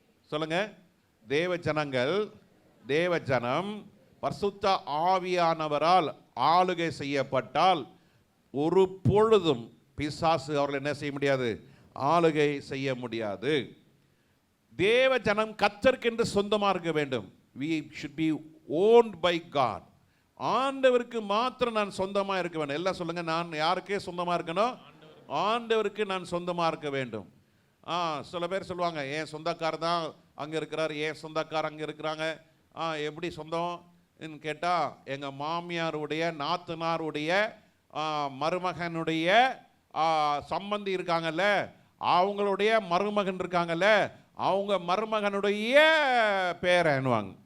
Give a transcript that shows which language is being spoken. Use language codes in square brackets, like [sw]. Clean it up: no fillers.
[ta] சொல்லுங்க, தேவ ஜனங்கள், தேவ ஜனம் பரிசுத்த ஆவியானவரால் ஆளுகை செய்யப்பட்டால் ஒரு பொழுதும் பிசாசு அவர்கள் என்ன செய்ய முடியாது, ஆளுகை செய்ய முடியாது. தேவ ஜனம் கர்த்தருக்கென்று சொந்தமாக இருக்க வேண்டும். [en] we should be owned by God. [ta] ஆண்டவருக்கு மாத்திரம் நான் சொந்தமாக இருக்க வேண்டும். எல்லாம் சொல்லுங்க, நான் யாருக்கே சொந்தமாக இருக்கணும்? ஆண்டவருக்கு நான் சொந்தமாக இருக்க வேண்டும். சில பேர் சொல்லுவாங்க, என் சொந்தக்காரர் தான் அங்கே இருக்கிறார், என் சொந்தக்காரர் அங்கே இருக்கிறாங்க. எப்படி சொந்தம்னு கேட்டால், எங்கள் மாமியாருடைய நாத்தனாருடைய மருமகனுடைய சம்பந்தி இருக்காங்கல்ல, அவங்களுடைய மருமகன் இருக்காங்கல்ல, அவங்க மருமகனுடைய பேரன்னுவாங்க.